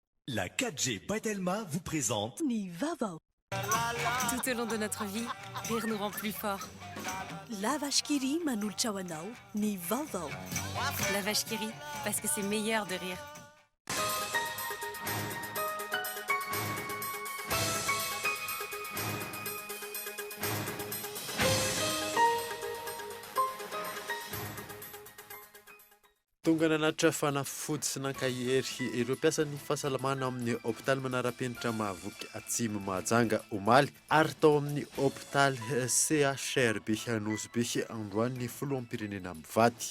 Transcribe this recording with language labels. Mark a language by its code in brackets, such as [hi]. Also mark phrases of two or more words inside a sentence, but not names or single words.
[fr] La 4G Batelma vous présente Ni Vavao. Tout au long de notre vie, rire nous rend plus forts. [mg] La vache qui rit manolotra ho anao, Ni Vavao. [fr] La vache qui rit, parce que c'est meilleur de rire. [mg] Tonga nanatitra fanafody sy nankahery ireo mpiasan'ny fahasalamana amin'ny hôpitaly manara-penitra Mahavoky Atsimo Mahajanga omaly ary tao amin'ny hôpitaly CHRB Anosy be androany filoham-pirenena mivady.